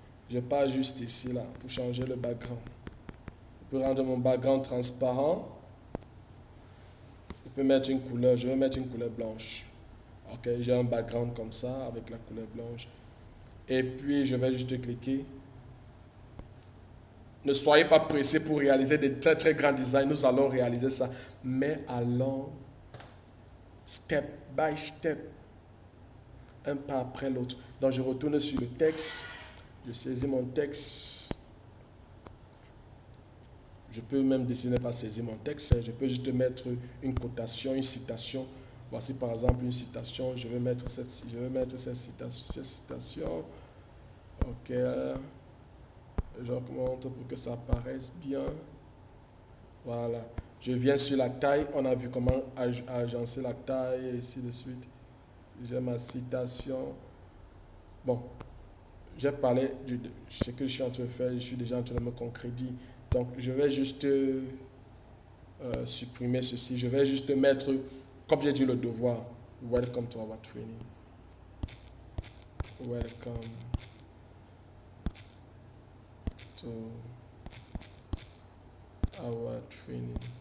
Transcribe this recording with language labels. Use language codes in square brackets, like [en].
[fr] Je pars juste ici, là, pour changer le background. Je peux rendre mon background transparent. Je peux mettre une couleur. Je vais mettre une couleur blanche. Ok, j'ai un background comme ça, avec la couleur blanche. Et puis, je vais juste cliquer. Ne soyez pas pressés pour réaliser des très très grands designs. Nous allons réaliser ça. Mais allons [en] step by step. [fr] Un pas après l'autre. Donc, je retourne sur le texte. Je saisis mon texte. Je peux même décider de ne pas saisir mon texte. Je peux juste mettre une cotation, une citation. Voici par exemple une citation. Je vais mettre cette citation. Ok. J'augmente pour que ça apparaisse bien. Voilà. Je viens sur la taille. On a vu comment agencer la taille et ainsi de suite. J'ai ma citation. Bon. J'ai parlé de ce que je suis en train de faire. Je suis déjà en train de me concrétiser. Donc, je vais juste supprimer ceci. Je vais juste mettre, comme j'ai dit, le devoir. [en] Welcome to our training. Welcome to our training.